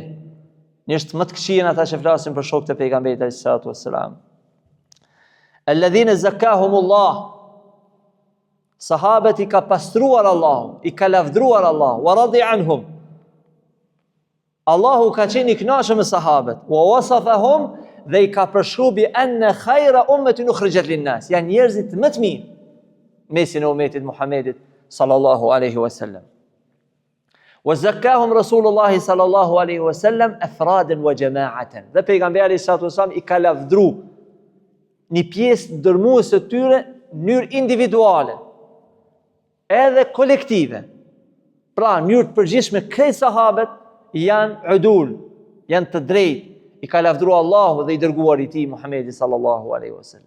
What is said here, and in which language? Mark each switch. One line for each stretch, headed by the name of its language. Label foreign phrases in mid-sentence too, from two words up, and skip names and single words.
Albanian: Njerëzit më të këqij ata që flasin për shokët e pejgamberit
Arabic: عليه الصلاة والسلام. الذين زكاهم الله.
Albanian: Sahabët i ka pastruar Allahu, i ka lavdruar Allahu,
Arabic: ورضي عنهم.
Albanian: Allahu ka qenë i kënaqur me sahabët,
Arabic: ووصفهم,
Albanian: dhe i ka përshkruar
Arabic: بأن خير أمة أخرجت للناس,
Albanian: janë njerëzit më të mirë mesin e ummetit Muhammedit
Arabic: صلى الله عليه وسلم. وزكاهم رسول الله صلى الله عليه وسلم أفرادا وجماعات.
Albanian: Dhe pejgamberi
Arabic: صلى الله عليه وسلم
Albanian: i ka lavdruar një pjesë dërmuese të tyre në mënyrë individuale edhe kolektive. Pra, në mënyrë të përgjithshme krejt sahabët janë udul, janë të drejtë, i ka lavdruar Allahu dhe i dërguari i tij Muhamedi
Arabic: صلى الله عليه وسلم.